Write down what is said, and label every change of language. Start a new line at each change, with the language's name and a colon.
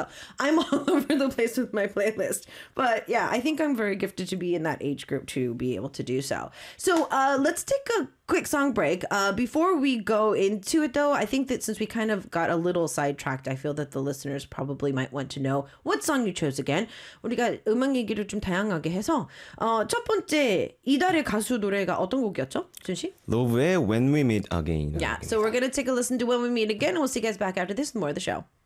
English: So I'm all over the place with my playlist. But yeah, I think I'm very gifted to be in that age group to be able to do so. So let's take a quick song break. Before we go into it, though, I think that since we kind of got a little sidetracked, I feel that the listeners probably might want to know what song you chose again.
Korean: 우리가 음악 얘기를 좀 다양하게 해서 첫 번째 이달의 가수 노래가 어떤 곡이었죠, 준 씨? Love의 When We Meet Again이라는
English: Yeah, so we're
Korean: 곡입니다.
English: gonna take a listen to When We Meet Again, and we'll see you guys back after this with more of the show.